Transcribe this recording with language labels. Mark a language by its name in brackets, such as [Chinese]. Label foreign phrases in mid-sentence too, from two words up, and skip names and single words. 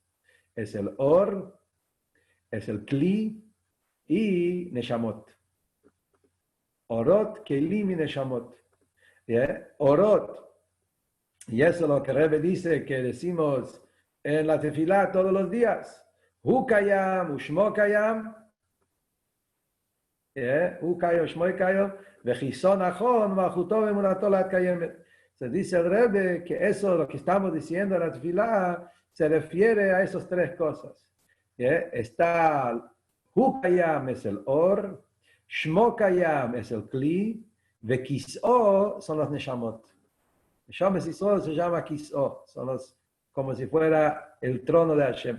[Spanish] Es el Or, es el Kli y Neshamot. [Hebrew] אורות, כלים y נשמות. [Spanish] Orot, y eso es lo que Rebbe dice, que decimos en la tefilá todos los días. [Hebrew] הוא קיים ושמו קיים הוא קיים ושמו קיים וכסאו נכון מלכותו אמונתו לעד קיימת. [Spanish] Se dice el Rebbe que eso, lo que estamos diciendo en la tefilá, se refiere a esas tres cosas. Está [Hebrew] הוא קיים [Spanish] es el Or, [Hebrew] שמו קיים [Spanish] es el Kli, Vekis'o son los Neshamot. [Hebrew] נשמות ישראל [Spanish] se llama Kis'o, son los, como si fuera el trono de Hashem.